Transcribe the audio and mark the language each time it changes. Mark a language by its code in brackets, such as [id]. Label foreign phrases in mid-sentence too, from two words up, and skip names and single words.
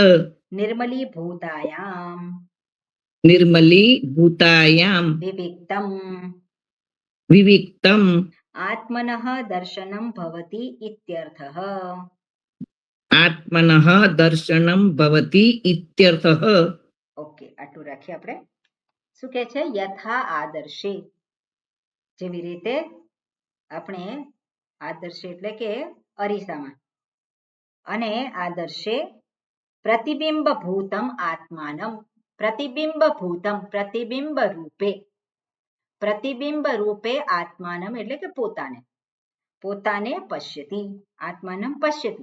[sa] નિર્મલીભૂતાયામ निर्मलीभूतायां વિવિક્તમ विविक्तम् આત્મનઃ દર્શનમ ભવતિ ઇત્યર્થઃ. आत्मनः दर्शनं भवति इत्यर्थः. [gu] ઓકે, આટલું રાખીએ આપણે. શું કહે છે? [sa] યથા આદર્શે, [gu] જેવી રીતે આપણે આદર્શે એટલે કે અરીસામાં, અને આદર્શે [sa] પ્રતિબિંબ ભૂતમ આત્માનમ, પ્રતિબિંબ ભૂતમ, [gu] પ્રતિબિંબ રૂપે આત્માનમ એટલે કે પોતાને પશ્યતિ, [sa] આત્માનમ પશ્યતિ.